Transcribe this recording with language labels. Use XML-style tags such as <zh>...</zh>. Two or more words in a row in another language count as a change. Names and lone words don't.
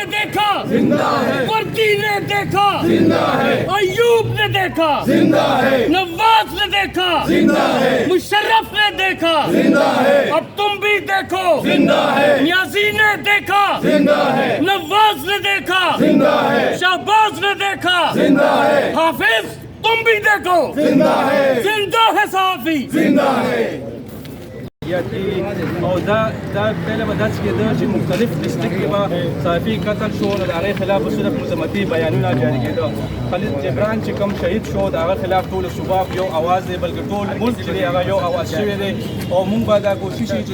<ur>دیکھا زندہ ہے، وردی نے دیکھا زندہ ہے، ایوب نے دیکھا زندہ ہے، نواز نے دیکھا زندہ ہے، مشرف نے دیکھا زندہ ہے، اب تم بھی دیکھو زندہ ہے، نیازی نے دیکھا زندہ ہے، نواز نے دیکھا زندہ ہے، شہباز نے دیکھا زندہ ہے، حافظ تم بھی دیکھو زندہ ہے، زندہ ہے صحافی زندہ ہے.</ur> <ps>او دا پہلے به داسې کېده چې مختلف ډسټرکټ کې به صحافي قتل شو نو د هغې خلاف به صرف مذمتي بیانونه جاري کېده. خالد جبران چې کوم شهید شو د هغه خلاف ټول صوبه یو اواز دی بلکې ټول ملک چې دی هغه یو اواز شوی دی او موږ به دا کوشش چې</ps>